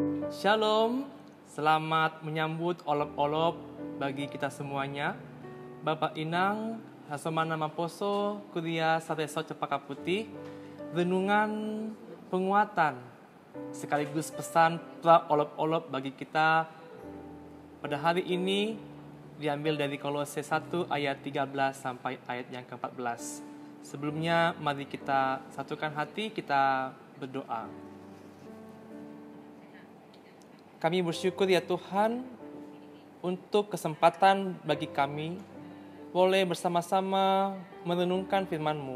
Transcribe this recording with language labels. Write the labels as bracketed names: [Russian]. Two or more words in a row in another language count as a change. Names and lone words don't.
[Indonesian] Shalom, selamat menyambut olop-olop bagi kita semuanya. Bapak Inang, Hasomana Maposo, Kuria Sareso Cepaka Putih, renungan penguatan sekaligus pesan pra olop-olop bagi kita pada hari ini diambil dari Kolose 1 ayat 13 sampai ayat yang ke-14. Sebelumnya mari kita satukan hati, kita berdoa. Kami bersyukur ya Tuhan untuk kesempatan bagi kami boleh bersama-sama merenungkan firman-Mu.